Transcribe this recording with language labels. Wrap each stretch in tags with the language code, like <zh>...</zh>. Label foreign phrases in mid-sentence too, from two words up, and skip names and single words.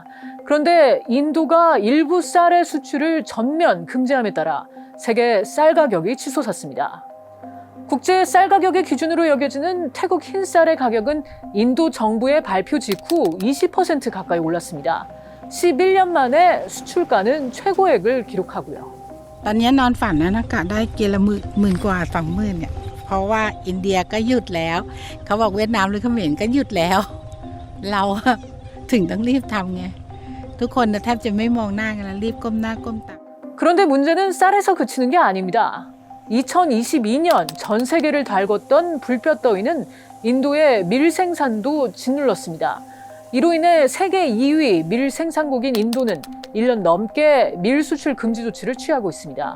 <ko>그런데 인도가 일부 쌀의 수출을 전면 금지함에 따라 세계 쌀 가격이 치솟았습니다. 국제 쌀 가격의 기준으로 여겨지는 태국 흰쌀의 가격은 인도 정부의 발표 직후 20% 가까이 올랐습니다. 11년 만에 수출가는 최고액을 기록하고요.</ko> <th>ตอนนี้นอนฝันนะกะได้กิโลหมื่นกว่า20,000เนี่ยเพราะว่าอินเดียก็หยุดแล้วเขาบอกเวียดนามหรือเขมรก็หยุดแล้วเราถึงต้องรีบทำไงทุกคนแทบจะไม่มองหน้ากันแล้วรีบก้มหน้าก้มตา</th> <ko>그런데 문제는 쌀에서 그치는 게 아닙니다. 2022년 전 세계를 달궜던 불볕더위는 인도의 밀 생산도 짓눌렀습니다. 이로 인해 세계 2위 밀 생산국인 인도는 1년 넘게 밀 수출 금지 조치를 취하고 있습니다.</ko>